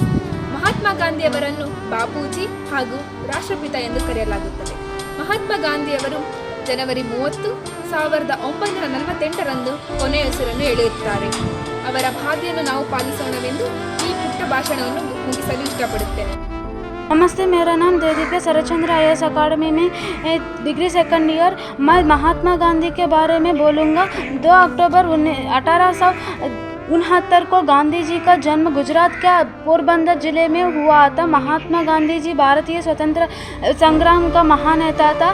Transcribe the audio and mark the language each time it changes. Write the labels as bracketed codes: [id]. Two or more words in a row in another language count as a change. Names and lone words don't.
[kn] ಮಹಾತ್ಮ ಗಾಂಧಿ ಅವರನ್ನು ಬಾಪೂಜಿ ಹಾಗೂ ರಾಷ್ಟ್ರಪಿತ ಎಂದು ಕರೆಯಲಾಗುತ್ತದೆ. ಮಹಾತ್ಮ ಗಾಂಧಿಯವರು ಜನವರಿ 30, 1948ರಂದು ಕೊನೆಯುಸಿರನ್ನು ಎಳೆಯುತ್ತಾರೆ. ಅವರ ಬಾಧ್ಯೆಯನ್ನು ನಾವು ಪಾಲಿಸೋಣವೆಂದು ಈ ಪುಟ್ಟ ಭಾಷಣವನ್ನು ಮುಗಿಸಲು ಇಷ್ಟಪಡುತ್ತೇನೆ. [hi] नमस्ते, मेरा नाम देदीप्य शरतचंद्र IAS अकाडमी में [en] degree second year. [hi] मैं महात्मा गांधी के बारे में बोलूँगा। 2 अक्टूबर 1869 को गांधी जी का जन्म गुजरात के पोरबंदर जिले में हुआ था। महात्मा गांधी जी भारतीय स्वतंत्र संग्राम का महान नेता था।